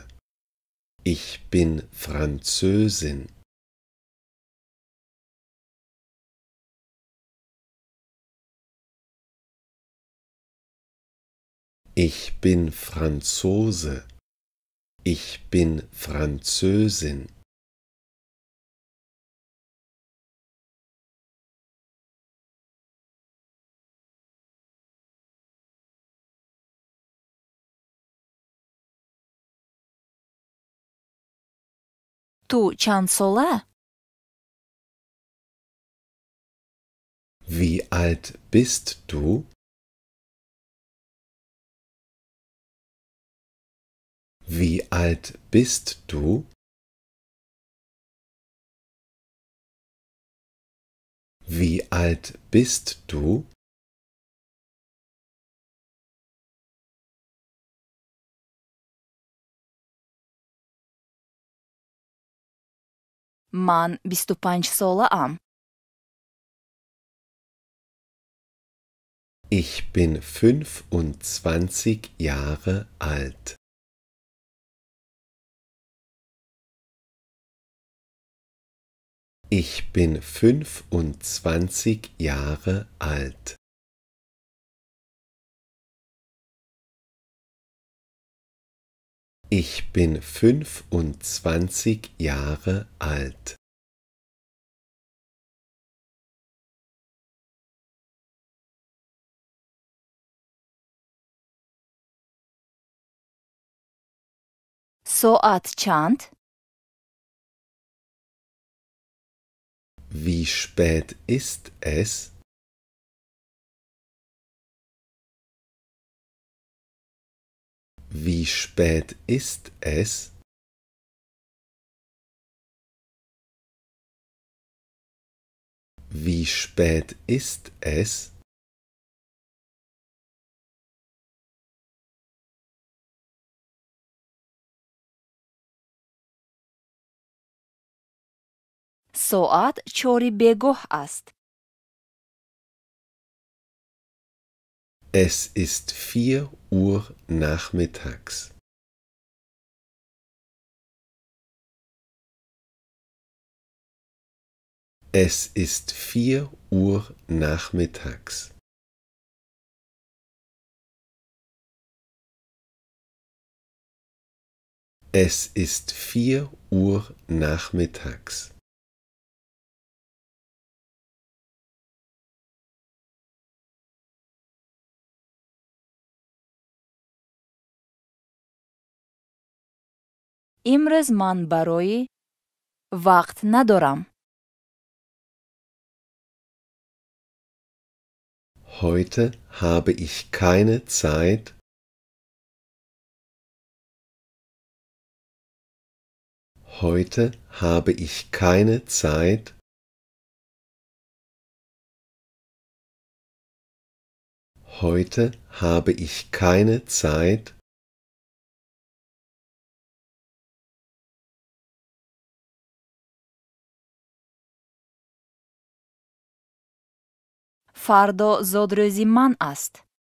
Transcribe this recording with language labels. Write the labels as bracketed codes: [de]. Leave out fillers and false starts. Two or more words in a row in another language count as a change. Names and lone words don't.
[de] Ich bin Französin. Ich bin Franzose. Ich bin Französin. [fa] تو چند ساله؟ [de] Wie alt bist du? Wie alt bist du? Wie alt bist du? [fa] من 25 ساله ام. [de] Ich bin 25 Jahre alt. Ich bin 25 Jahre alt. Ich bin 25 Jahre alt. [fa] ساعت چند؟ [de] Wie spät ist es? Wie spät ist es? Wie spät ist es? [fa] ساعت 4 بگاه است. [de] Es ist 4 Uhr nachmittags. Es ist 4 Uhr nachmittags. Es ist 4 Uhr nachmittags. [fa] امروز من برای وقت ندارم. [de] Heute habe ich keine Zeit. Heute habe ich keine Zeit. Heute habe ich keine Zeit. [fa] فردا زادروزی من است.